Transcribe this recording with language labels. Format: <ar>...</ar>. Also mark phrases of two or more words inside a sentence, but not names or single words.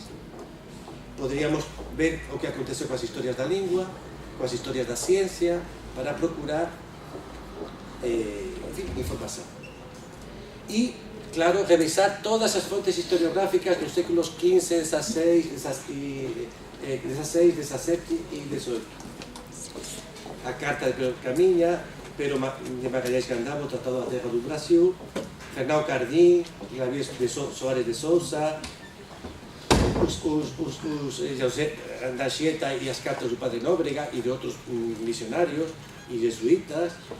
<gl>Poderíamos ver o que aconteceu coas historias da lingua, coas historias da ciencia, para procurar información. E, claro, revisar todas as fontes historiográficas dos séculos XV, XVI, XVII e XVIII. A Carta de Pedro Caminha, Pedro de Magalhães Gandavo, o Tratado da Terra do Brasil, Fernão Cardim, Gabriel Soares de Sousa, José Anchieta e as cartas do Padre Nóbrega e de outros misionarios e jesuítas,</gl>